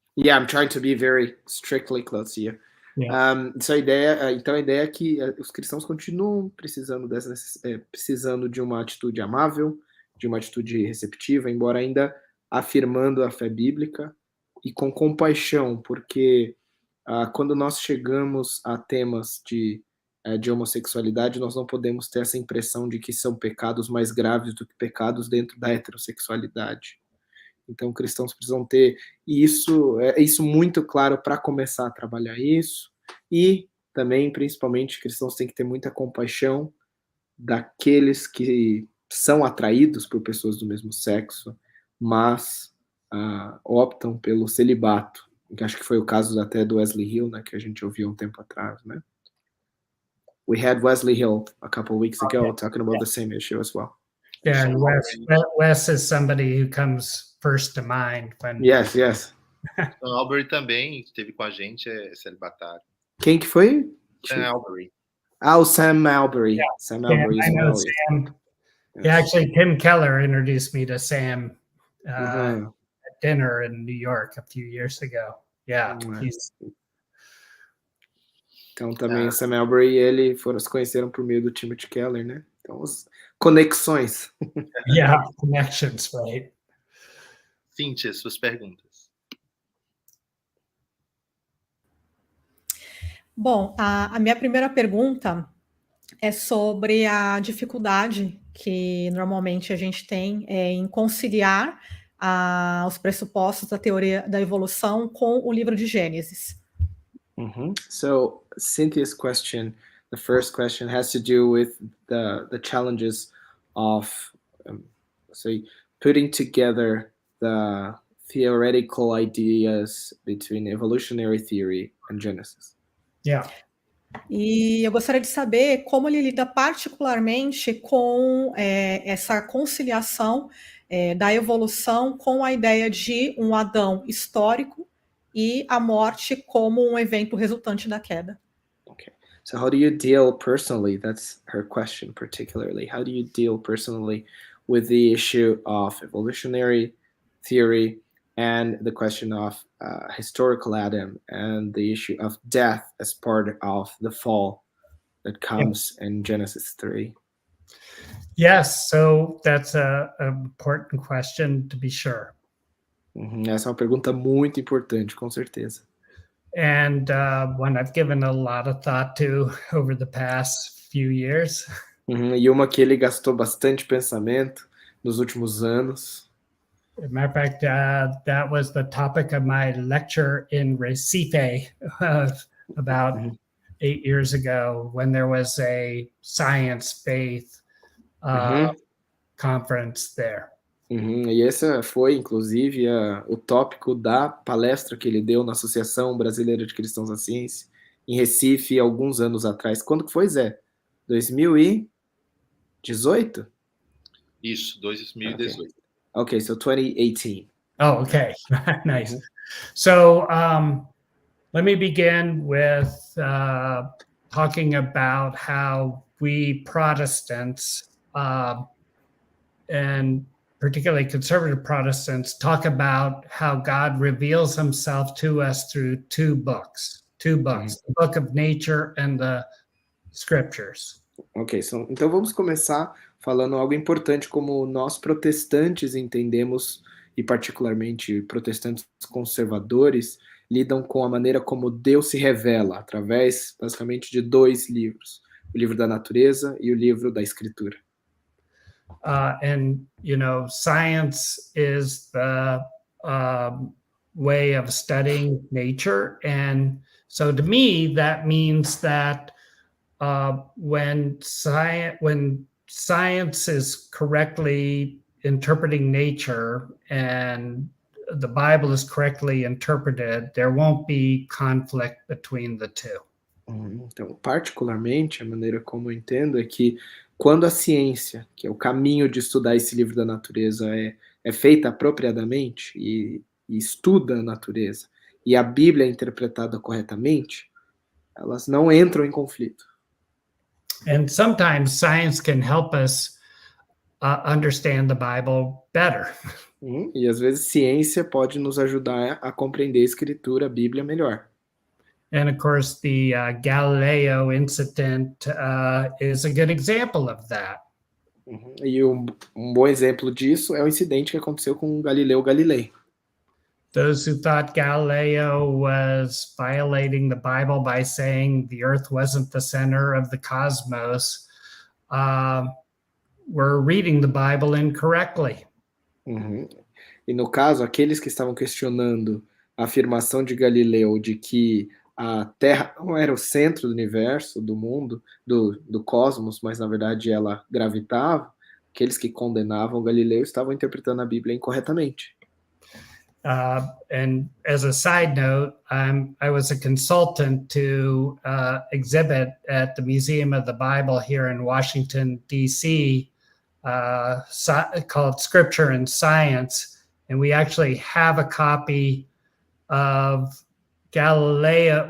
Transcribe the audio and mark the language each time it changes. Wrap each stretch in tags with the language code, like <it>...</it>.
<en>I'm trying to be very strictly close here.</en> <pt>Então a ideia é que os cristãos continuam precisando de uma atitude amável, de uma atitude receptiva, embora ainda afirmando a fé bíblica e com compaixão, porque quando nós chegamos a temas de homossexualidade, nós não podemos ter essa impressão de que são pecados mais graves do que pecados dentro da heterossexualidade. Então, cristãos precisam ter isso muito claro para começar a trabalhar isso, e também, principalmente, cristãos têm que ter muita compaixão daqueles que são atraídos por pessoas do mesmo sexo, mas optam pelo celibato, que acho que foi o caso até do Wesley Hill, né, que a gente ouviu um tempo atrás, né?</pt> <en>We had Wesley Hill a couple of weeks ago talking about the same issue as well. Yeah, and Wes is somebody who comes first to mind. Yes.</en> <pt>Sam Albury também esteve com a gente, é celibatário. Quem que foi? Sam Albury. O Sam Albury.</pt> <en>Yeah.</en> <pt>Sam Albury</pt> <en>I know Sam. Yes. Yeah, actually, Tim Keller introduced me to Sam at dinner in New York a few years ago. Yeah,</en> <pt>Então também Sam Albury e ele se conheceram por meio do Timothy Keller, né? Então os Conexões.</pt> <en>Yeah, connections, right?</en> <pt>Cíntia, suas perguntas. Bom, a minha primeira pergunta é sobre a dificuldade que normalmente a gente tem em conciliar os pressupostos da teoria da evolução com o livro de Gênesis.</pt> <en>So Cynthia's question, the first question, has to do with the challenges of, say, putting together the theoretical ideas between evolutionary theory and Genesis. Yeah.</en> <pt>E eu gostaria de saber como ele lida particularmente com essa conciliação da evolução com a ideia de um Adão histórico e a morte como um evento resultante da queda.</pt> <en>Okay. So how do you deal personally? That's her question particularly. How do you deal personally with the issue of evolutionary theory and the question of historical Adam and the issue of death as part of the fall that comes in Genesis 3? Yes, so that's an important question to be sure.</en> <pt>Essa é uma pergunta muito importante, com certeza.</pt> <en>And one I've given a lot of thought to over the past few years.</en> <pt>E uma que ele gastou bastante pensamento nos últimos anos.</pt> <en>As a matter of fact, that was the topic of my lecture in Recife about 8 years ago when there was a science faith conference there.</en> <pt>E esse foi, inclusive, o tópico da palestra que ele deu na Associação Brasileira de Cristãos à Ciência, em Recife, alguns anos atrás. Quando que foi, Zé? 2018? Isso, 2018.</pt> <en>Okay, so 2018. Oh, okay. Nice. So let me begin with talking about how we Protestants and particularly conservative Protestants talk about how God reveals himself to us through two books, the book of nature and the scriptures.</en> <pt>Ok, então vamos começar falando algo importante como nós protestantes entendemos, e particularmente protestantes conservadores, lidam com a maneira como Deus se revela, através, basicamente, de dois livros, o livro da natureza e o livro da escritura.</pt> <en>And, you know, science is the way of studying nature. And so to me, that means that when science is correctly interpreting nature and the Bible is correctly interpreted, there won't be conflict between the two.</en> <pt>Então, particularmente, a maneira como eu entendo é que quando a ciência, que é o caminho de estudar esse livro da natureza, é feita apropriadamente e estuda a natureza, e a Bíblia é interpretada corretamente, elas não entram em conflito.</pt> <en>And sometimes science can help us understand the Bible better.</en> <pt>E às vezes ciência pode nos ajudar a compreender a escritura, a Bíblia melhor.</pt> <en>And of course, the Galileo incident is a good example of that.</en> <pt>E um bom exemplo disso é o incidente que aconteceu com Galileu Galilei.</pt> <en>Those who thought Galileo was violating the Bible by saying the earth wasn't the center of the cosmos were reading the Bible incorrectly.</en> <pt>E no caso, aqueles que estavam questionando a afirmação de Galileu de que a Terra não era o centro do universo, do mundo, do cosmos, mas na verdade ela gravitava, aqueles que condenavam Galileu estavam interpretando a Bíblia incorretamente.</pt> <en>And as a side note, I was a consultant to exhibit at the Museum of the Bible here in Washington, D.C., called Scripture and Science. And we actually have a copy of Galileo.</en>